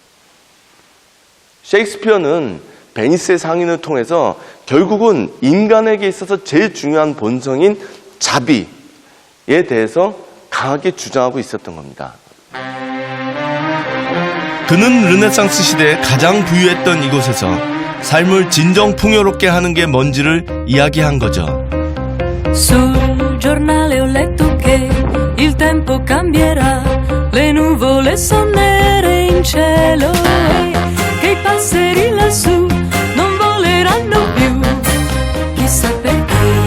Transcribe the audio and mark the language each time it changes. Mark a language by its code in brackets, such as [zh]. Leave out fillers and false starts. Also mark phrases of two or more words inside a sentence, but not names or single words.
[ko] 셰익스피어는 베니스의 상인을 통해서 결국은 인간에게 있어서 제일 중요한 본성인 자비에 대해서 강하게 주장하고 있었던 겁니다. 그는 르네상스 시대에 가장 부유했던 이곳에서 삶을 진정 풍요롭게 하는 게 뭔지를 이야기한 거죠. [it] Sul giornale ho letto che il tempo cambierà, le nuvole son nere in cielo e che i passeri lassù non voleranno più, chissà perché.